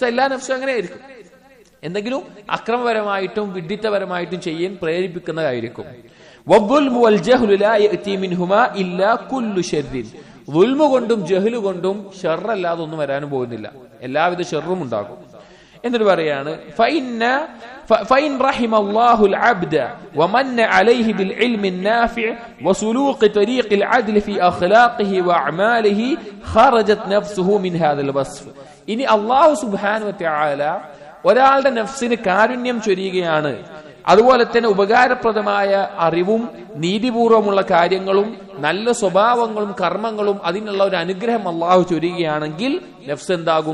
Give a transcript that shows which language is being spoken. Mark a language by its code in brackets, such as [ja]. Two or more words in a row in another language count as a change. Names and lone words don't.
[ml] എല്ലാ നഫ്സും അങ്ങനെയായിരിക്കും, എന്തെങ്കിലും അക്രമപരമായിട്ടും വിഡ്ഢിത്തപരമായിട്ടും ചെയ്യാൻ പ്രേരിപ്പിക്കുന്നതായിരിക്കും. ദുൽമ കൊണ്ടും ജഹ്ല് കൊണ്ടും ഷർറല്ലാതെ ഒന്നും വരാനും പോകുന്നില്ല, എല്ലാവിധ ഷർറും ഉണ്ടാകും. എന്നിട്ട് പറയാണ്, [ar] فإن رحم الله العبد ومن عليه بالعلم النافع وسلوك طريق العدل في أخلاقه وأعماله خرجت نفسه من هذا الوصف. [ml] ഇനി [ar] الله سبحانه وتعالى [ml] ഒരാളുടെ നഫ്സിന് കാരുണ്യം ചൊരിയുകയാണ്, അതുപോലെ തന്നെ ഉപകാരപ്രദമായ അറിവും നീതിപൂർവമുള്ള കാര്യങ്ങളും നല്ല സ്വഭാവങ്ങളും കർമ്മങ്ങളും അതിനുള്ള ഒരു അനുഗ്രഹം അള്ളാഹു ചൊരിയുകയാണെങ്കിൽ നഫ്സ് എന്താകും?